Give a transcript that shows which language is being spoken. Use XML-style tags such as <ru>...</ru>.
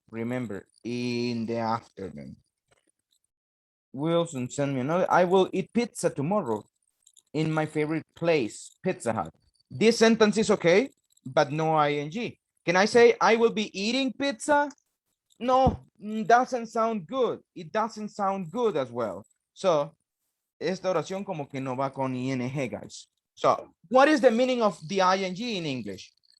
<en>Remember, in the afternoon. Wilson, send me another. I will eat pizza tomorrow in my favorite place, Pizza Hut. This sentence is okay, but no ing. Can I say I will be eating pizza? No, doesn't sound good. It doesn't sound good as well.</en> <es>So, esta oración como que no va con ing, guys.</es> <en>So, what is the meaning of the ing in English?</en>